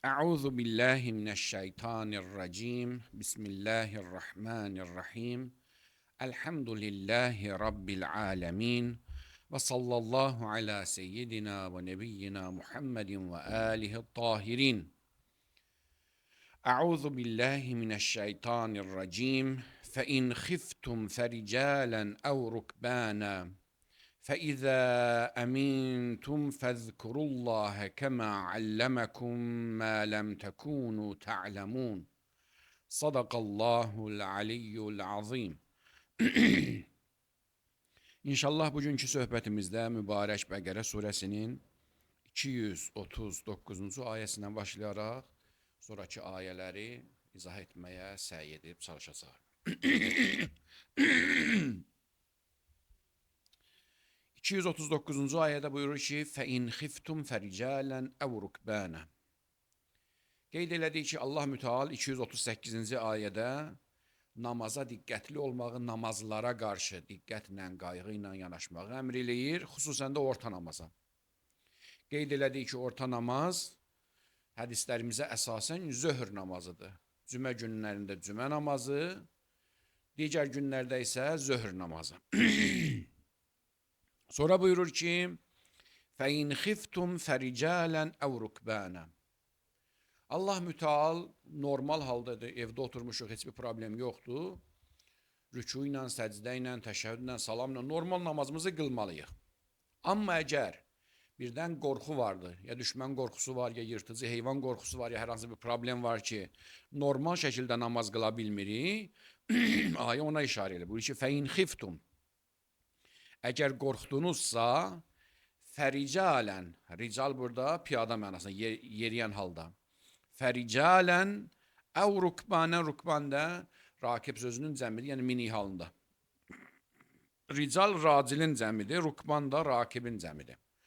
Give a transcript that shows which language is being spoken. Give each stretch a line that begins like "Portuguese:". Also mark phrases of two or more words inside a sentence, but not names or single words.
Arabic: أعوذ بالله من الشيطان الرجيم. بسم الله الرحمن الرحيم. الحمد لله رب العالمين. وصلى الله على سيدنا ونبينا محمد وآله الطاهرين. أعوذ بالله من الشيطان الرجيم. فإن خفتم فرجالا أو ركبانا فإذا أمنتم فاذكروا الله كما علمكم ما لم تكونوا تعلمون صدق الله العلي العظيم.
Azerbaijani: İnşallah bugünkü söhbətimizdə mübarək Bəqərə surəsinin 239-cu ayəsindən başlayaraq sonraki ayələri izah etməyə səy edib çalışacağıq. 239-cu ayədə buyurur ki,
Arabic: فَاِنْ خِفْتُمْ فَرِجَالًا اَوْ رُكْبَانًا.
Azerbaijani: Qeyd elədik ki, Allah Müteal 238-ci ayədə namaza diqqətli olmağı, namazlara qarşı diqqətlə, qayğı ilə yanaşmağı əmr eləyir, xüsusən də orta namaza. Qeyd elədik ki, orta namaz hədislərimizə əsasən zöhr namazıdır. Cümə günlərində cümə namazı, digər günlərdə isə zöhr namazı. Sonra buyurur ki,
Arabic: فَاِنْ خِفْتُمْ فَرِجَالًا اَوْ رُكْبَانًا.
Azerbaijani: Allah Müteal normal haldadır, evdə oturmuşuq, heç bir problem yoxdur. Rüku ilə, səcdə ilə, təşəhhüdlə, salamla normal namazımızı qılmalıyıq. Amma əgər birdən qorxu vardır, ya düşmən qorxusu var, ya yırtıcı heyvan qorxusu var, ya hər hansı bir problem var ki, normal şəkildə namaz qıla bilmirik, ayə ona işarə elə. Buyurur ki,
Arabic: فَاِنْ خِفْتُمْ.
Azerbaijani: Əgər qorxdunuzsa, fəricalən, rical burada piyada mənasında, yeriyən halda.
Arabic: فرجالا أو ركبانا,
Azerbaijani: rukban da rakib sözünün cəmidir, yəni mini halında. Rical racilin cəmidir, rukban da rakibin cəmidir.